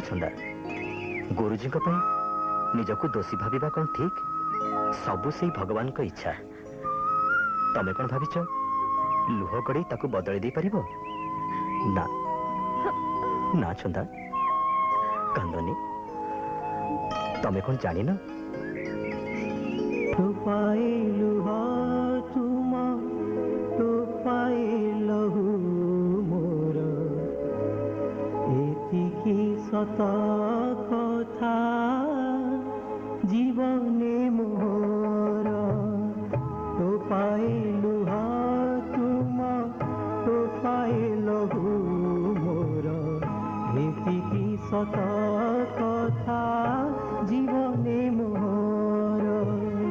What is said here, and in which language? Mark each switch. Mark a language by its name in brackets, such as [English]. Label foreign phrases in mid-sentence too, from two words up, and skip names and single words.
[Odia] ଛନ୍ଦା ଗୁରୁଜୀ କୁ ପାଇଁ ନିଜକୁ ଦୋଷୀ ଭାବିବା କଣ ଠିକ ସବୁ ସେଇ ଭଗବାନ କୁ ଇଚ୍ଛା ତମେ କଣ ଭାବିଛ ଲୁହ କଡ଼ି ତାକୁ ବଦଳି ଦେ ପାରିବ ନା ନା ଛନ୍ଦା କାନ୍ଦନି ତମେ କଣ ଜାଣି ନା ପାଇଲୁ ତୁମ ତ ପାଇଲୁ ମୋର ଏତିକି ସତ କଥା ଜୀବନେ ମୋର ତ ପାଇଲୁ ତୁମ ତ ପାଇଲୁ ମୋର ଏତିକି ସତ କଥା ଜୀବନେ ମୋର